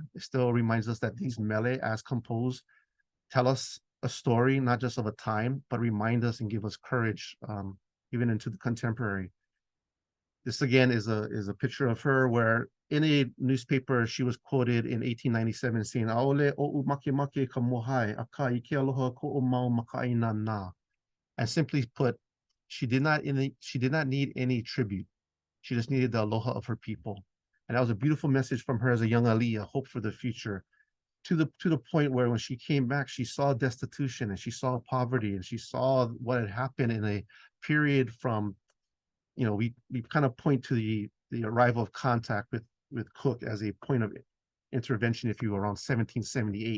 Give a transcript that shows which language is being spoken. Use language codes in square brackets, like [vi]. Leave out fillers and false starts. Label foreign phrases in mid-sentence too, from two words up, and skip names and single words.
[en] It still reminds us that these mele, as composed, tell us a story, not just of a time, but remind us and give us courage, even into the contemporary. This again is a picture of her where in a newspaper she was quoted in 1897 saying, [haw] "Aole o make make ka mohai, aka ike aloha ko o mau makaina na." [en] And simply put, she did not need any tribute. She just needed the aloha of her people. And that was a beautiful message from her as a young aliyah, hope for the future, to the point where when she came back, she saw destitution and she saw poverty and she saw what had happened in a period from, we kind of point to the arrival of contact with Cook as a point of intervention, if you will, around 1778.